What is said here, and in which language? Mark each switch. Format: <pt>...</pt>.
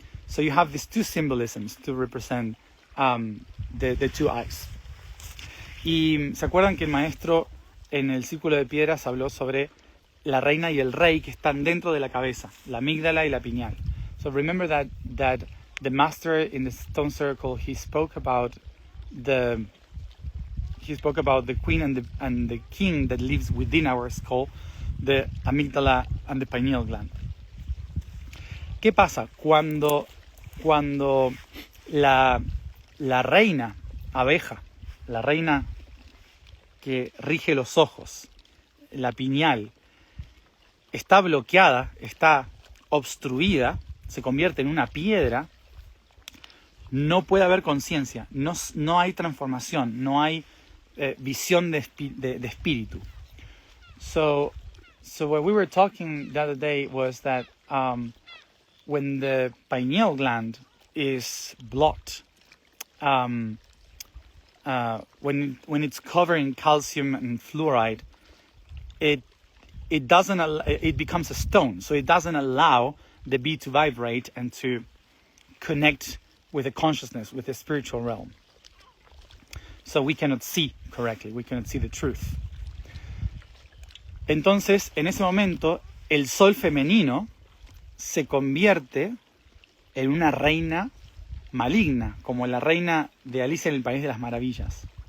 <en>So you have these two symbolisms to represent the two eyes.</en> <es>Y se acuerdan que el maestro en el círculo de piedras habló sobre la reina y el rey que están dentro de la cabeza, la amígdala y la pineal.</es> <en>So remember that the master in the stone circle, he spoke about the queen and the king that lives within our skull, the amígdala and the pineal gland.</en> <es>¿Qué pasa cuando la reina abeja, la reina que rige los ojos, la pineal, está bloqueada, está obstruida, se convierte en una piedra? No puede haber conciencia, no hay transformación, no hay visión de espíritu.</es> <en>So what we were talking the other day was that when the pineal gland is blocked, when it's covering calcium and fluoride, it becomes a stone. So it doesn't allow the bee to vibrate and to connect with the consciousness, with the spiritual realm. So we cannot see correctly, we cannot see the truth.</en> <es>Entonces, en ese momento, el sol femenino se convierte en una reina maligna, como la reina de Alicia en el País de las Maravillas.</es>